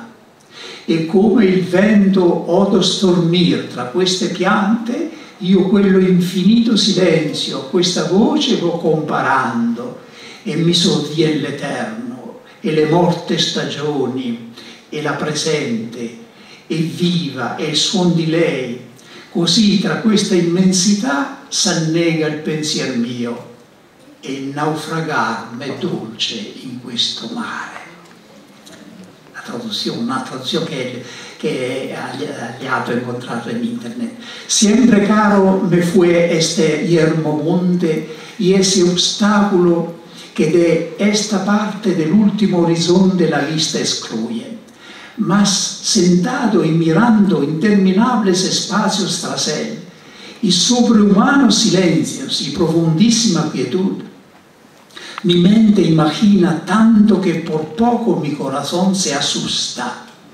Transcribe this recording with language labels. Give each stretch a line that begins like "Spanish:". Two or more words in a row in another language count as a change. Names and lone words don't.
Italian: E come il vento odo stormir tra queste piante, io quello infinito silenzio, questa voce vo comparando, e mi sovvien l'eterno, e le morte stagioni, e la presente, e viva, e il suon di lei. Così tra questa immensità s'annega il pensier mio, e il naufragar m'è dolce in questo mare. Una traduzione che ho incontrato in internet.
Spanish: Siempre caro me fue este yermo monte y ese obstáculo que de esta parte del último horizonte la vista excluye. Mas sentado y mirando interminables espacios tras él, y sobrehumanos silencios y profundísima quietud, mi mente imagina tanto que por poco mi corazón se asusta.